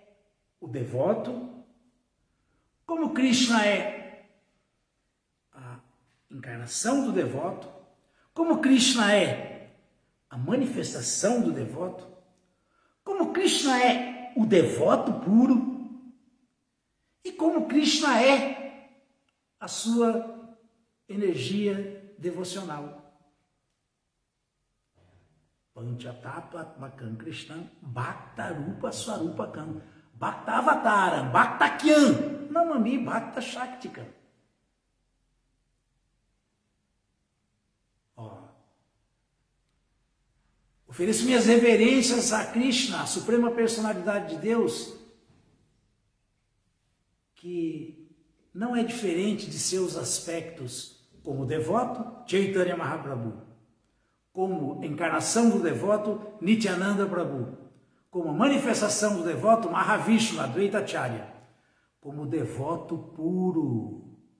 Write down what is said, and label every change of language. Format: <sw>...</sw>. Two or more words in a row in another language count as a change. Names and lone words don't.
<pt>o devoto, como Krishna é a encarnação do devoto, como Krishna é a manifestação do devoto, como Krishna é o devoto puro e como Krishna é a sua energia devocional.</pt> <sa>पञ्चतत्त्वात्मकम् कृष्णम् भक्तरूप स्वरूपकम् भक्तावतारम् भक्तक्यम् नमामि भक्त शक्तिकम्.</sa> <pt>Ofereço minhas reverências a Krishna, a suprema personalidade de Deus, que não é diferente de seus aspectos como devoto, Chaitanya Mahaprabhu, como encarnação do devoto, Nityananda Prabhu, como manifestação do devoto, Mahavishnu, Advaita Acharya, como devoto puro.</pt>